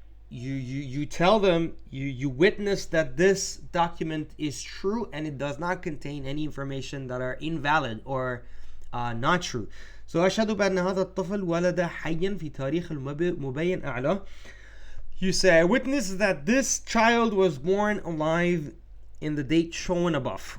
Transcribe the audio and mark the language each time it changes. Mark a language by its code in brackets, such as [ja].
[en] you tell them, you witness that this document is true and it does not contain any information that are invalid or not true. [ar] So أشهد بأن هذا الطفل ولد حيا في تاريخ المبين أعلاه. [en] You say, I witness that this child was born alive in the date shown above.